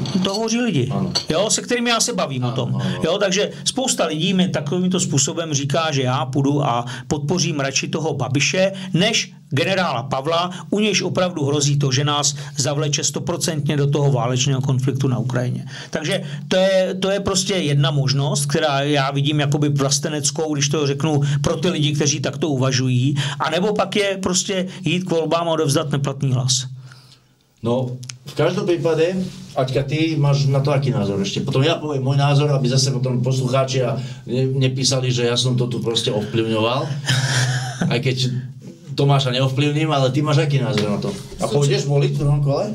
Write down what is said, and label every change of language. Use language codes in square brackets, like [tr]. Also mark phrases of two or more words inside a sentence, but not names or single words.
[cs] To hovoří lidi, jo, se kterými já se bavím o tom. Jo, takže spousta lidí mi takovýmto způsobem říká, že já půjdu a podpořím radši toho Babiše, než generála Pavla, u nějž opravdu hrozí to, že nás zavleče 100% do toho válečného konfliktu na Ukrajině. Takže to je prostě jedna možnost, která já vidím jakoby vlasteneckou, když to řeknu, pro ty lidi, kteří takto uvažují, a nebo pak je prostě jít k volbám a odevzdat neplatný hlas. No, [sk] v každom prípade, Aťka, ty máš na to aký názor ešte? Potom ja poviem môj názor, aby zase potom poslucháči nepísali, že ja som to tu proste ovplyvňoval. Aj keď Tomáša neovplyvním, ale ty máš aký názor na to? A pôjdeš voliť v druhom kole?